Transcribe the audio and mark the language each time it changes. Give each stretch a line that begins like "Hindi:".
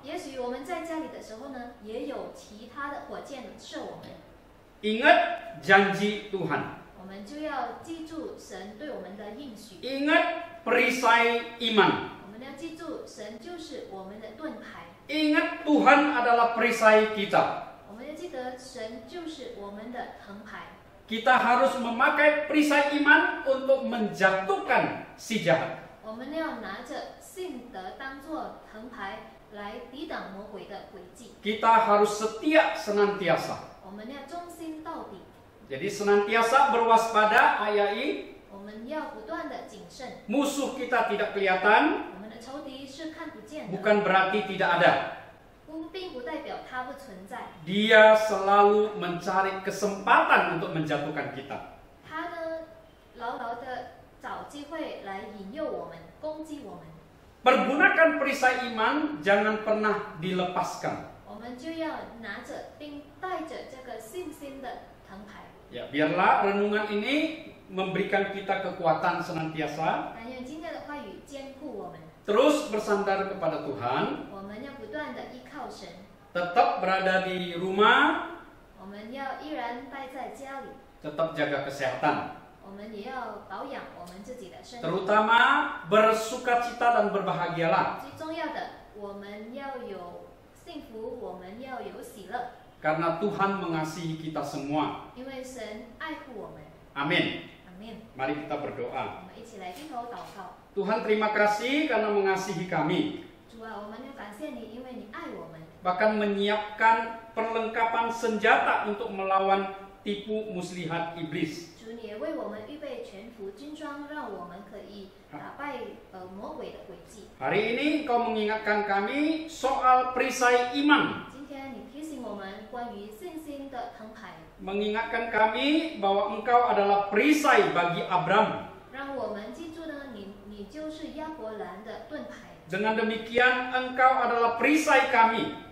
Chinese: 也许我们在家里的时候呢，也有其他的火箭射我们。
Indonesian: Ingat janji Tuhan.
Chinese: 我们就要记住神对我们的应许。
Indonesian: Ingat perisai iman.
Chinese: 我们要记住，神就是我们的盾牌。
Indonesian: Ingat Tuhan adalah perisai kita.
Chinese: 我们要记得，神就是我们的藤牌。
Indonesian: Kita harus memakai perisai iman untuk menjatuhkan si jahat.
Chinese: 我们要拿着信德当作藤牌来抵挡魔鬼的诡计。
Indonesian: Kita harus setia senantiasa.
Chinese: 我们要忠心到底。
Indonesian: Jadi senantiasa berwaspada ayai.
Chinese: 我们要不断的谨慎。
Indonesian: Musuh kita tidak kelihatan,
Chinese: 我们的仇敌是看不见的，
Indonesian: bukan berarti tidak ada.
Chinese: 并不代表它不存在。
Indonesian: Dia selalu mencari kesempatan untuk menjatuhkan kita.
Chinese: 他呢，牢牢的找机会来引诱我们，攻击我们。
Indonesian: Pergunakan perisai iman, jangan pernah dilepaskan.
Chinese: 我们就要拿着并带着这个信心的藤牌。
Indonesian: Ya, biarlah renungan ini memberikan kita kekuatan senantiasa.
Chinese: 但愿今天的话语坚固我们，
Indonesian: Terus bersandar kepada Tuhan.
Chinese: 我们要不断的依靠神，
Indonesian: Tetap berada di rumah.
Chinese: 我们要依然待在家里，
Indonesian: Tetap jaga kesehatan.
Chinese: 我们也要保养我们自己的身体。
Indonesian: Terutama bersukacita dan berbahagialah.
Chinese: 最重要的，我们要有幸福，我们要有喜乐，
Indonesian: Karena Tuhan mengasihi kita semua.
Chinese: 因为神爱护我们。
Indonesian: Amin.
Chinese: 阿门。
Indonesian: Mari kita berdoa.
Chinese: 我们一起来低头祷告。
Indonesian: Tuhan, terima kasih karena mengasihi kami.
Chinese: 主啊，我们要感谢你，因为你爱我们。
Indonesian: Bahkan menyiapkan perlengkapan senjata untuk melawan tipu muslihat iblis.
Chinese: 主，你也为我们预备全副军装，让我们可以打败魔鬼的诡计。
Indonesian: Hari ini Engkau mengingatkan kami soal perisai iman.
Chinese: 今天你提醒我们关于信心的藤牌，
Indonesian: Mengingatkan kami bahwa Engkau adalah perisai bagi Abram.
Chinese: 让我们记住呢，你就是亚伯兰的盾牌，
Indonesian: Dengan demikian Engkau adalah perisai kami.